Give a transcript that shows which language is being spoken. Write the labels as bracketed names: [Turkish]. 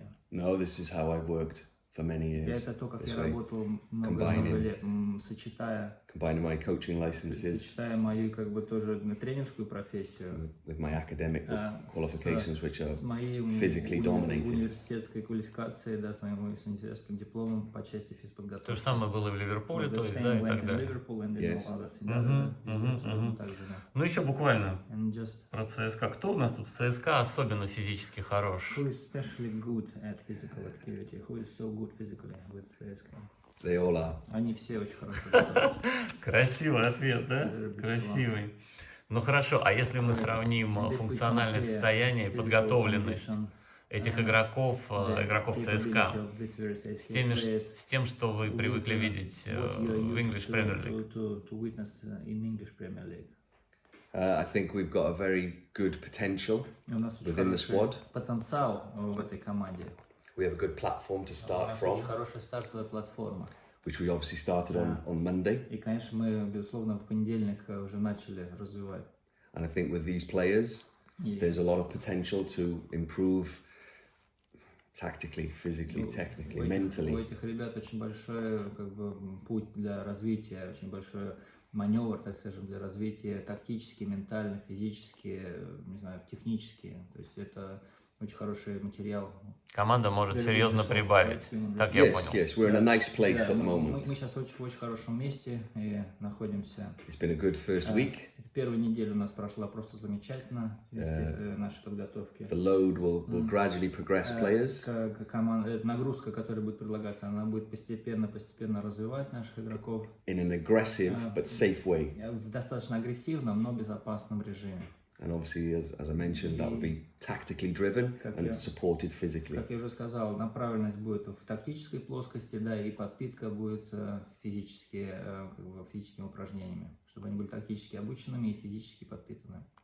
[English] No, this is how I've worked for many years. [Russian] Это то, как я работал много лет, сочетая [English] my coaching licenses [Russian] мою как бы тоже тренерскую профессию [English] with my academic qualifications, which [Russian] с [English] are [Russian] моей [English] physically dominated. [Russian] университетской квалификацией, да, с моим университетским дипломом по части физподготовки. То же самое было и в Ливерпуле, то есть, да, и так далее. Ну еще буквально про ЦСКА. Кто у нас тут в ЦСКА особенно физически хорош? [English] Who is especially good at physical activity? Who is so good physically with CSKA? They all are. [Russian] Они все очень хорошие. Красивый ответ, да? Красивый. Ну хорошо, а если мы сравним функциональное состояние, подготовленность этих игроков ЦСКА с тем, что вы привыкли видеть в English Premier League? [English] I think we've got a very good potential within the squad. [Russian] Потенциал в этой команде. [English] We have a good platform to start from, [Russian] Очень хорошая стартовая платформа. [English] which we obviously started on Monday. [Russian] И, конечно, мы, безусловно, в понедельник уже начали развивать. [English] And I think with these players, there's a lot of potential to improve tactically, physically, technically, mentally. [Russian] У этих ребят очень большой как бы, путь для развития, очень большой маневр, так скажем, для развития тактически, ментально, физически, не знаю, технически. То есть это очень хороший материал. Команда может серьезно прибавить, так я понял. [English] Yes, we're in a nice place at the moment. [Russian] Мы сейчас в очень хорошем месте и находимся. [English] It's been a good first week. [Russian] Первая неделя у нас прошла просто замечательно в нашей подготовке. [English] The load will gradually progress players. [Russian] Нагрузка, которая будет предлагаться, она будет постепенно развивать наших игроков. [English] In an aggressive but safe way. [Russian] В достаточно агрессивном, но безопасном режиме. [English] And obviously, as I mentioned, that will be tactically driven and supported physically. [Russian] Как я уже сказал, направленность будет в тактической плоскости, да, и подпитка будет физическими упражнениями, чтобы они были тактически обученными и физически подпитанными.